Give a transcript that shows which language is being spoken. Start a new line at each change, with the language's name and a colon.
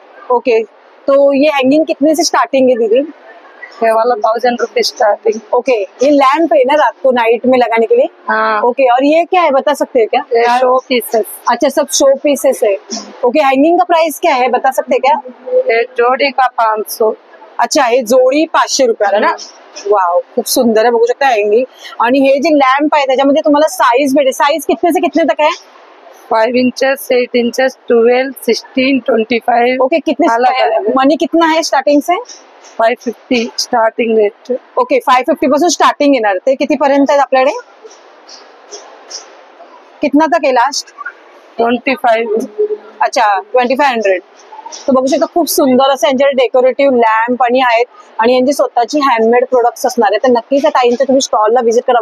Hindi: Okay, तो ये hanging कितने से स्टार्टिंग है दीदी? ये वाला 1000 रुपीज स्टार्टिंग. ओके, ये लैम्प है ना रात को नाइट में लगाने के लिए? हाँ. ओके, और ये क्या है बता सकते हैं क्या? ये शो पीसेस. अच्छा, सब शो पीसेस है. ओके, हैंगिंग का प्राइस क्या है बता सकते हैं क्या? ये जोड़ी का 500.
Marathi: अच्छा, हे जोडी 500 रुपयाला ना. वाव, खूप सुंदर आहे, बघू शकता हँगिंग. आणि हे जे लॅम्प आहे त्याच्यामध्ये तुम्हाला साईज भेटेल.
Hindi: साईज कितने से कितने तक है?
English: 5 inches, 8 inches, 12, 16, 25.
Hindi: ओके, कितने अलग-अलग. मनी कितना है स्टार्टिंग से?
English: 550 starting rate.
Marathi: ओके, 550 पासून स्टार्टिंग येणार. ते कितीपर्यंत आहेत आपल्याकडे?
Hindi: कितना तक आहे लास्ट? 25. अच्छा 2500.
Marathi: तर बघू शकता खूप सुंदर असं यांच्याकडे डेकोरेटिव्ह लॅम्प आणि आहेत. आणि यांची स्वतःची हँडमेड प्रोडक्ट्स असणार आहेत. तर नक्कीच त्या ताईंच्या तुम्ही स्टॉलला व्हिजिट करा.